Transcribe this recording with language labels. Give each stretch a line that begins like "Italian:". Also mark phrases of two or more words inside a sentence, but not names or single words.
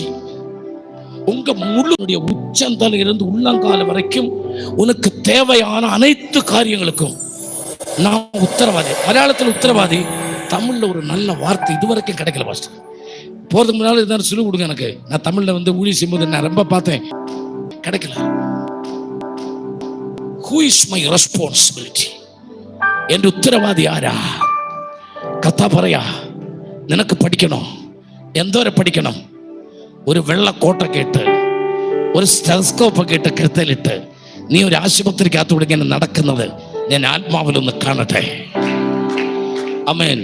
Tamil: உங்க முழுடைய உச்சந்தல இருந்து உள்ளங்கால வரைக்கும் உனக்கு தேவையான அனைத்து காரியங்களுக்கும் நான் உத்தரவாதி. மலையாளத்தில் உத்தரவாதி, தமிழ்ல ஒரு நல்ல வார்த்தை இதுவரைக்கும் கிடைக்கல பாஸ்டர். போறதுக்கு முன்னால இதான் சொல்லி கொடுங்க எனக்கு. நான் தமிழ்ல ஊழியம் செய்யும்போது நான் ரொம்ப பார்த்தேன், கிடைக்கல.
English: Who is my responsibility?
Tamil: என் உத்தரவாதி யாரா?
Malayalam: കഥ പറയാ, നിനക്ക് പഠിക്കണോ? എന്തോരെ പഠിക്കണം? ഒരു വെള്ള കോട്ടൊക്കെ ഇട്ട്, ഒരു സ്റ്റെതസ്കോപ്പൊക്കെ ഇട്ട് കരുത്തലിട്ട് നീ ഒരു ആശുപത്രിക്കകത്തൂടെ ഇങ്ങനെ നടക്കുന്നത് ഞാൻ ആത്മാവിലൊന്ന് കാണട്ടെ. ആമേൻ.